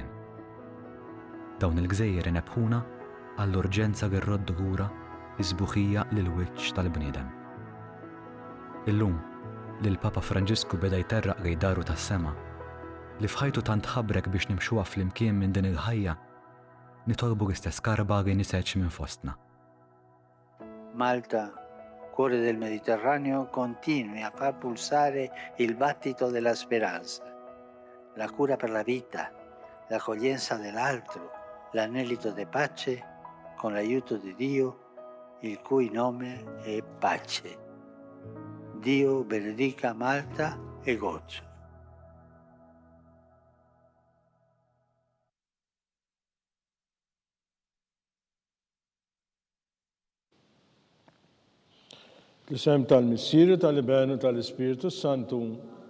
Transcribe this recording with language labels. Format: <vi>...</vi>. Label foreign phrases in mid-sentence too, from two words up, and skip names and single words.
<mt>Dawn il-gżejjer inebħuna għall-urġenza li rroddu lura l-isbuħija lill-wiċċ tal-bniedem. Illum, li l-Papa Franġisku beda jterraq lejn daru tas-sema, li f'ħajtu tant ħabbrek biex nimxuha flimkien minn din il-ħajja, nitolbu l-istess karba li niseċ minn fostna.</mt> <it>Malta, cuore del Mediterraneo, continui a far pulsare il battito della speranza, la cura per la vita, l'accoglienza dell'altro, l'anelito di pace con l'aiuto di Dio, il cui nome è pace. Dio benedica Malta e Gozo.</it> <mt>L-isem tal-Missieru, tal-Ibenu, tal-Ispiritu Santu.</mt>